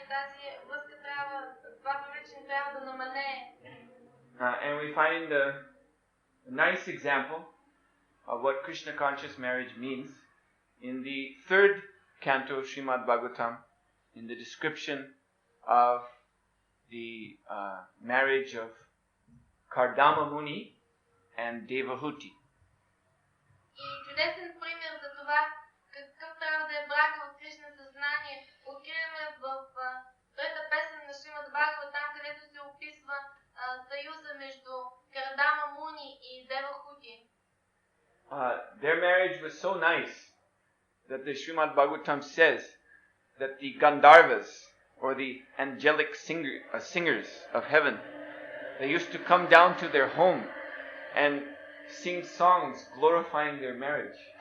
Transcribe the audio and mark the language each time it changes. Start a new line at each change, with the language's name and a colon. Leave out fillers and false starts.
Bulgarian: Тази връзка трябва, това привличане трябва да намалее.
English: And we find a nice example of what Krishna conscious marriage means in the third canto of Srimad Bhagavatam, in the description of the marriage of Kardama Muni and Devahuti.
Bulgarian: И чудесен пример за това какъв трябва да е брака в Кришна съзнание откриваме в трета песен на Шримад Бхагаватам, където се описва съюза между Кардама Муни и Девахути.
English: Their marriage was so nice that the Srimad Bhagavatam says that the Gandharvas, or the angelic singers of heaven, they used to come down to their home and sing songs glorifying their marriage.